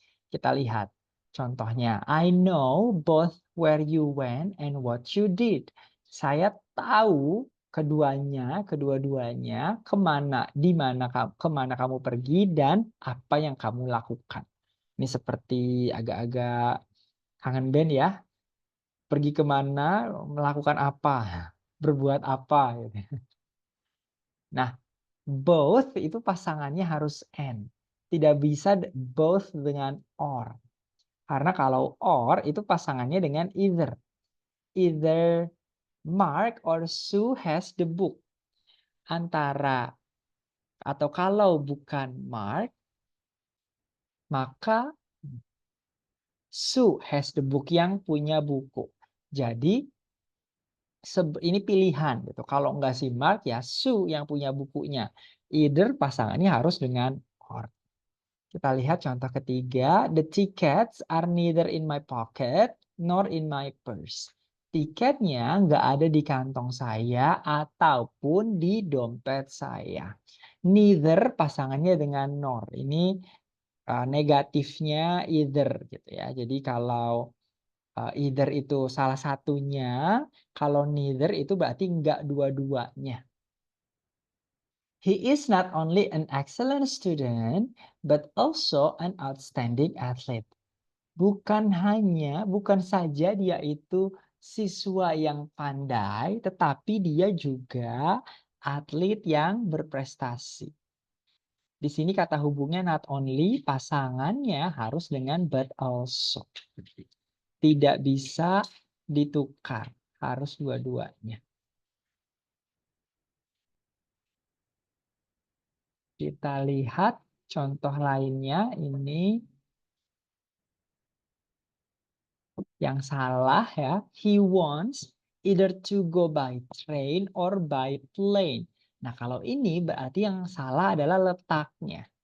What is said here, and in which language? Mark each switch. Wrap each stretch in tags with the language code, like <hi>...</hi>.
<id>Kita lihat contohnya,</id> <en>I know both where you went and what you did.</en> <id>Saya tahu kedua-duanya kemana kamu pergi dan apa yang kamu lakukan. Ini seperti agak-agak kangen band ya. Pergi kemana, melakukan apa, berbuat apa. Gitu. Nah, both itu pasangannya harus and. Tidak bisa both dengan or. Karena kalau or itu pasangannya dengan either.</id> <en>Either Mark or Sue has the book.</en> <id>Antara atau kalau bukan Mark, maka Sue</id> <en>has the book,</en> <id>yang punya buku. Jadi ini pilihan gitu. Kalau enggak si Mark ya Sue yang punya bukunya. Either pasangannya harus dengan or. Kita lihat contoh ketiga.</id> <en>The tickets are neither in my pocket nor in my purse.</en> <id>Tiketnya nggak ada di kantong saya ataupun di dompet saya. Neither pasangannya dengan nor. Ini negatifnya either gitu ya. Jadi kalau either itu salah satunya, kalau neither itu berarti nggak dua-duanya.</id> <en>He is not only an excellent student, but also an outstanding athlete.</en> <id>Bukan saja dia itu siswa yang pandai, tetapi dia juga atlet yang berprestasi. Di sini kata hubungnya not only, pasangannya harus dengan but also. Tidak bisa ditukar, harus dua-duanya. Kita lihat contoh lainnya, ini yang salah ya.</id> <en>He wants either to go by train or by plane.</en> <id>Nah, kalau ini berarti yang salah adalah letaknya.</id>